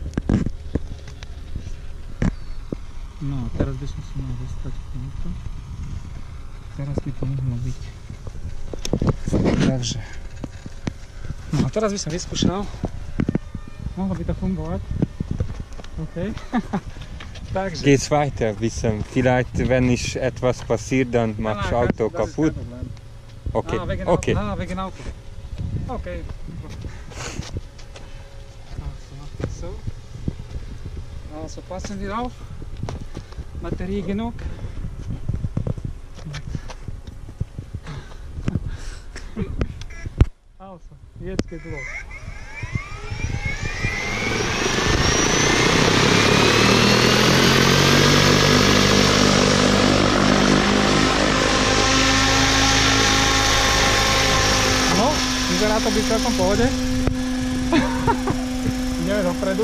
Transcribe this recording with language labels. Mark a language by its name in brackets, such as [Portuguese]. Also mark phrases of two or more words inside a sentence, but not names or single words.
[Slovak] No, teraz by som si mal dostať k tomuto. Teraz by to mohlo byť. Takže. No a teraz by som vyskúšal. Mohlo by to fungovať. OK. Takže. [German] Geht's weiter, wissen. Vielleicht, wenn nicht etwas passiert, dann machst du Auto kaputt. Okay, okay. Wegen Auto. Okay. So. Also passen wir auf. Batterie genug. Also, jetzt geht los. [Slovak] Vyzerá to byť celkom v pohode. Ideme dopredu.